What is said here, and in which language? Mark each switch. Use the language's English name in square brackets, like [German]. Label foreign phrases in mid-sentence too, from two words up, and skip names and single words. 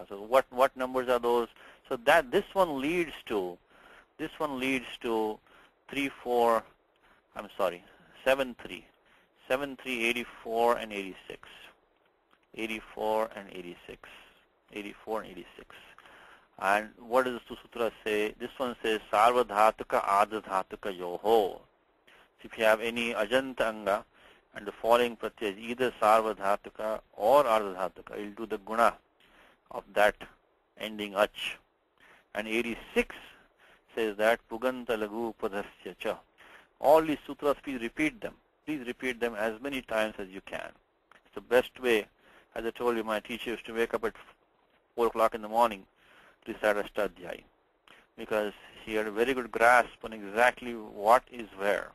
[English] So what numbers are those? So that this one leads to 7, 3, 84 and 86. 84 and 86. And what does the sutra say? This one says [Sanskrit] सार्वधातुक आर्धधातुकयोः. [English] So if you have any [Sanskrit] अजन्त अङ्ग [English] and the following pratyaya is either sarvadhatuka or ardhadhatuka, it will do the guna of that ending ach. And 86 says that [Sanskrit] पुगन्त लघु उपधस्य च. [English] All these sutras, please repeat them. Please repeat them as many times as you can. It's the best way. As I told you, my teacher used to wake up at 4 o'clock in the morning to recite Ashtadhyayi, because he had a very good grasp on exactly what is where.